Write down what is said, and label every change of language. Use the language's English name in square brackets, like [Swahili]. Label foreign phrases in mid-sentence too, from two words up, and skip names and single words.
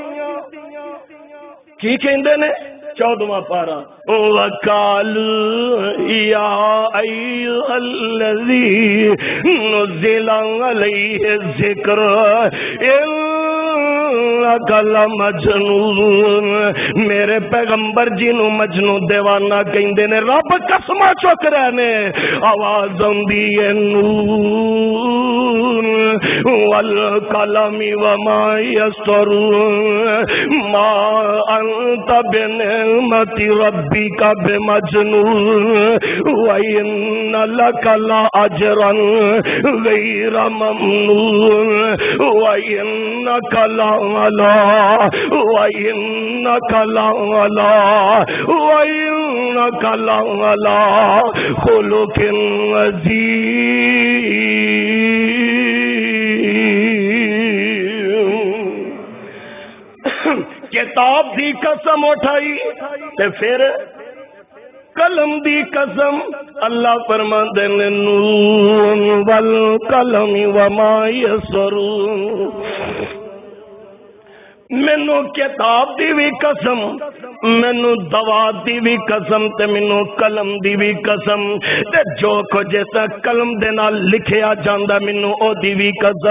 [Punjabi] کی کہندے نے 14واں پارہ [Arabic] وقالوا يا أيها الذي نزل عليه ذكر كلا مجنون. [Punjabi] میرے پیغمبر جی نوں مجنوں دیوانہ کہندے نے. رب قسماں چک رہے نے. آواز آندی ہے [Arabic] نون والقلم وما يسطرون ما أنت بنعمة ربك بمجنون وإن لك لأجرا غير ممنون وإنك لعلى وإنك لعلى وإنك لعلى خلق عظيم. [Punjabi] کتاب دی قسم اٹھائی تے فیر قلم دی قسم. اللہ فرماندے نے [Arabic] نون والقلم وما يسطرون. [Punjabi] مینوں کتاب دی بھی قسم، مینوں دوات دی بھی قسم، تے مینوں قلم دی بھی قسم، تے جو کجھ قلم دے نال لکھیا جاندا مینوں اوہدی بھی قسم.